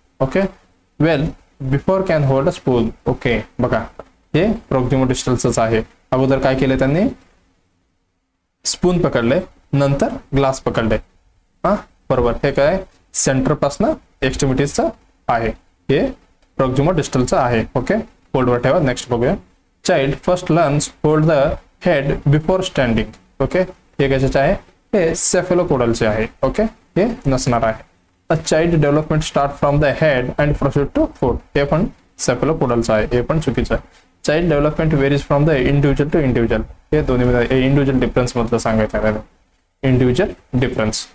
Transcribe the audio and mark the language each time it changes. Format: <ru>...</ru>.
<en>Okay, well before can hold a spoon. Okay,</en> <mr>बघा हे प्रोक्सियो-डिस्टलच आहे. अगोदर काय केले त्यांनी, स्पून पकडले, नंतर ग्लास पकडले. हा बरोबर, हे काय सेंटर पासून एक्स्ट्रीमिटीजचं आहे, हे प्रोक्सियो-डिस्टलचं आहे. ओके, होल्डवर ठेवा. नेक्स्ट बघूया.</mr> <en>Child first learns hold the head before standing.</en> <mr>Okay, हे कशाचे आहे, हे सेफलोपोडलचे आहे. ओके, हे नसणार आहे.</mr> <en>A child development start from the head and proceed to foot.</en> <mr>हे पण सेफलोपोडलचं आहे, हे पण चुकीचं आहे.</mr> <en>Child development varies from the individual to individual.</en> <mr>हे दोन्ही इंडिव्हिज्युअल डिफरन्स मधलं सांगायचं आहे, इंडिव्हिज्युअल डिफरन्स.</mr>